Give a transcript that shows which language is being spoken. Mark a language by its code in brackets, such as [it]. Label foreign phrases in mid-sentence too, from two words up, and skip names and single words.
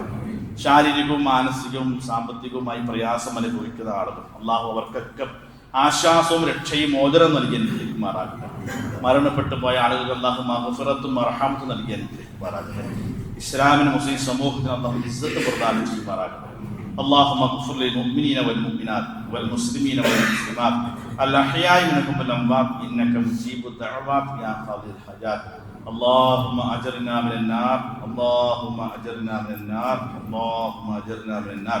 [ml] ശാരീരികവും മാനസികവും സാമ്പത്തികവുമായി പ്രയാസം അനുഭവിക്കുന്ന ആളുകൾ അള്ളാഹു അവർക്കൊക്കെ ആശ്വാസവും രക്ഷയും മോചനം നൽകി അനുഗ്രഹിക്കുമാറാകട്ടെ. മരണപ്പെട്ടു പോയ ആളുകൾക്ക് അള്ളാഹു മഗ്ഫിറത്തും മർഹമത്തും നൽകി അനുഗ്രഹിക്കുമാറാകട്ടെ. ഇസ്ലാമിന് മുസ്ലിം സമൂഹത്തിന് അള്ളാഹു ഇസ്സത്ത് പ്രദാനം ചെയ്യുമാറാകട്ടെ. [ar] اللهم اغفر للمؤمنين والمؤمنات والمسلمين والمسلمات الأحياء منهم والأموات إنك مجيب الدعوات يا قاضي الحاجات. اللهم أجرنا من النار، اللهم أجرنا من النار، اللهم أجرنا من النار.